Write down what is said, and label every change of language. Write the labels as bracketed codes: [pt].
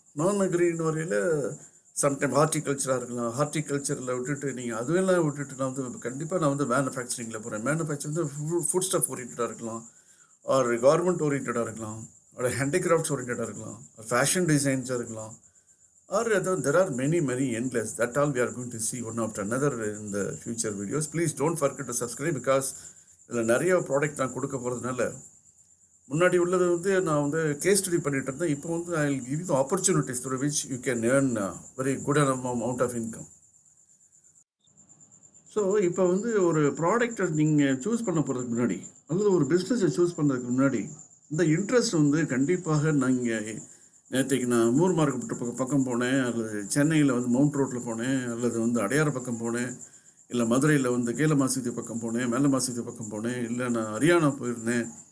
[ta] நான் அக்ரின்னு வரையில் சம்டைம் ஹார்டிகல்ச்சராக இருக்கலாம். ஹார்டிகல்ச்சரில் விட்டுட்டு நீங்கள் அதுவெல்லாம் விட்டுட்டு நான் வந்து கண்டிப்பாக நான் வந்து மேனுஃபேக்சரிங்கில் போகிறேன். மேனுஃபேக்சர் வந்து ஃபுட் ஸ்டஃப் ஓரியன்டாக இருக்கலாம், ஆர் கார்மெண்ட் ஓரியன்டாக இருக்கலாம், ஒரு ஹேண்டிகிராஃப்ட்ஸ் ஓரியன்டாக இருக்கலாம், ஃபேஷன் டிசைன்ஸாக இருக்கலாம், R [en] there are many endless. That all we are going to see one after another in the future videos. Please don't forget to subscribe because [ta] இதில் நிறைய ப்ராடக்ட் நான் கொடுக்க போகிறதுனால முன்னாடி உள்ளது வந்து நான் வந்து கேஸ் ஸ்டடி பண்ணிட்டு இருந்தேன். இப்போ வந்து [en] I will give you the opportunities through which you can earn very good amount of income. [ta] So இப்போ வந்து ஒரு ப்ராடக்டை நீங்கள் சூஸ் பண்ண போகிறதுக்கு முன்னாடி அல்லது ஒரு பிஸ்னஸை சூஸ் பண்ணுறதுக்கு முன்னாடி இந்த இன்ட்ரெஸ்ட் வந்து கண்டிப்பாக நீங்கள் நேற்றுக்கு நான் மூர் மார்க்கெட் பக்கம் போனேன், அல்லது சென்னையில் வந்து மவுண்ட் ரோட்டில் போனேன், அல்லது வந்து அடையாறு பக்கம் போனேன், இல்லை மதுரையில் வந்து கேலமாசிதி பக்கம் போனேன், மேலமாசிதி பக்கம் போனேன், இல்லை நான் ஹரியானா போயிருந்தேன்.